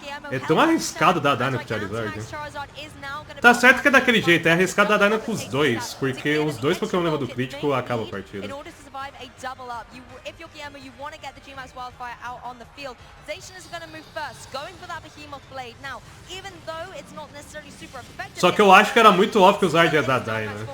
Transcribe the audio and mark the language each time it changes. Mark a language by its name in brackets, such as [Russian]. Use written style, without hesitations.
[Portuguese] É tão arriscado dar Dyna com o Charizard. Tá certo que é daquele jeito, é arriscado dar Dyna com os dois, porque os dois Pokémon levam do crítico acabam a partida. [English] A double up. If you're Guillermo, you want to get the G-Max Wildfire out on the field. Zacian is going to move first, going for that Behemoth Blade. Now, even though it's not necessarily super effective, [Portuguese] só que eu acho que era muito óbvio que o Zard ia dar Dyna.